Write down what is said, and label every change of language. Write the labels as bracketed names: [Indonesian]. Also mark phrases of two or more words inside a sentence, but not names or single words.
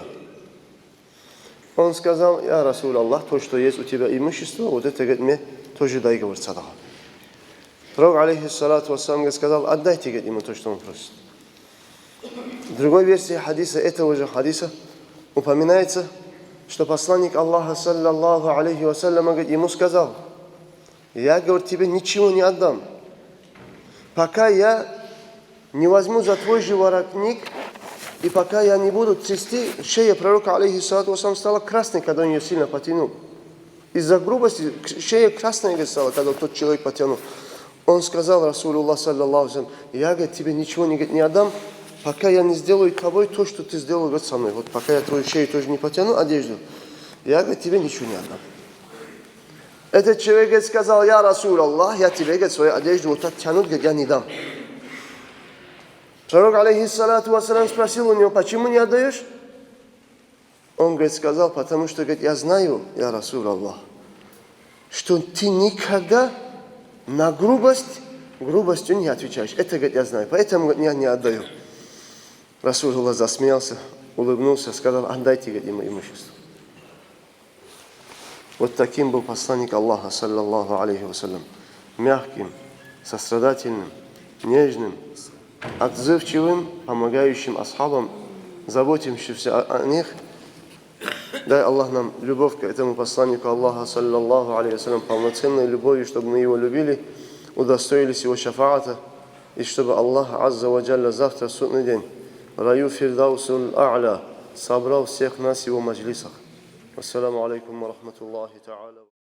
[Russian] Он сказал, [Arabic] يا رسول الله, [Russian] то, что есть у тебя имущество, вот это, говорит, мне тоже дай, говорит, садака. Пророк, [Arabic] عليه الصلاة والسلام, [Russian] сказал, отдайте, говорит, ему то, что он просит. В другой версии хадиса, этого же хадиса, упоминается, что посланник Аллаха, [Arabic] صلى الله عليه وسلم, [Russian] говорит, ему сказал, я, говорит, тебе ничего не отдам, пока я не возьму за твой же воротник, и пока я не буду трясти, шея пророка, [Arabic] عليه الصلاة والسلام, [Russian] стала красной, когда он ее сильно потянул. Из-за грубости шея красная стала, когда тот человек потянул. Он сказал, [Arabic] رسول الله صلى الله عليه, [Russian] я, говорит, тебе ничего не отдам, пока я не сделаю тобой то, что ты сделал, говорит, со мной. Вот пока я твою шею тоже не потяну, одежду, я, говорит, тебе ничего не отдам. Этот человек, говорит, сказал, [Arabic] يا رسول الله, [Russian] я тебе, говорит, свою одежду вот так тянуть, говорит, я не дам. Пророк, [Arabic] عليه الصلاة والسلام, [Russian] спросил у него, почему не отдаешь? Он, говорит, сказал, потому что, говорит, я знаю, [Arabic] يا رسول الله, [Russian] что ты никогда на грубостью не отвечаешь. Это, говорит, я знаю, поэтому, говорит, я не отдаю. Расулуллах засмеялся, улыбнулся, сказал, отдайте, говорит, ему имущество. Вот таким был посланник Аллаха, [Arabic] صلى الله عليه وسلم. [Russian] Мягким, сострадательным, нежным, отзывчивым, помогающим асхабам, заботящимся о них Дай Аллах нам любовь к этому посланнику Аллаха, [Arabic] صلى الله عليه وسلم, [Russian] полноценной любовью, чтобы мы его любили, удостоились его шафаата, и чтобы Аллах [Arabic] عز وجل [Russian] завтра, в судный день, в раю Фирдаусул А'ля, собрал всех нас в его маджлисах. [Arabic] السلام عليكم ورحمة الله تعالى.